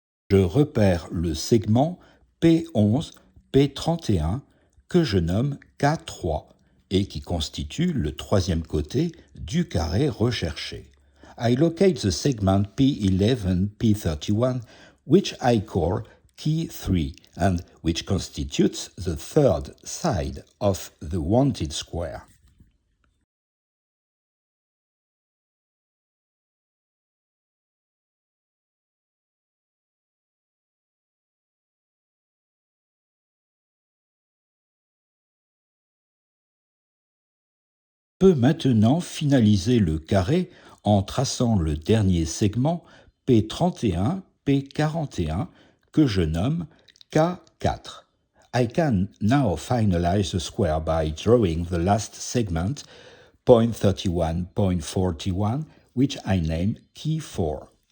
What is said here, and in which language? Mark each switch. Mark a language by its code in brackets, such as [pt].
[fr] Je repère le segment P11, P31 que je nomme K3 et qui constitue le troisième côté du carré recherché. [en] I locate the segment P11, P31, which I call key 3 and which constitutes the third side of the wanted square. [fr] Peut maintenant finaliser le carré en traçant le dernier segment P31, P41 que je nomme K4. [en] I can now finalize the square by drawing the last segment point 31, point 41, which I name key 4.